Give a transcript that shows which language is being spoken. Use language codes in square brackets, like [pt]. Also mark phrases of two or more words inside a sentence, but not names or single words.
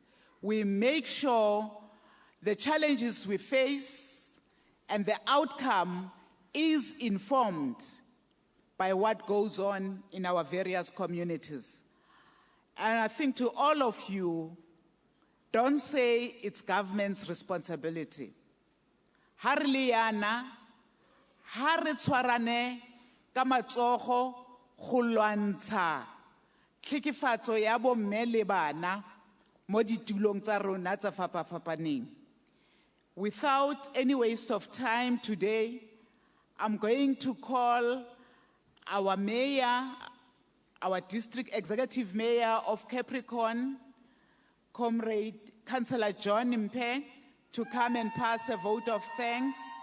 [en] We make sure the challenges we face and the outcome is informed by what goes on in our various communities. And I think to all of you, don't say it's government's responsibility. [tn] Ha re le yana, ha re tshwarane ka matsogo go lwantsha tlhekefatso ya bomme le bana mo ditulong tsa rona tsa fapafapaneng. [en] Without any waste of time today, I'm going to call our mayor, our district executive mayor of Capricorn, Comrade Councillor John Mpe, to come and pass a vote of thanks.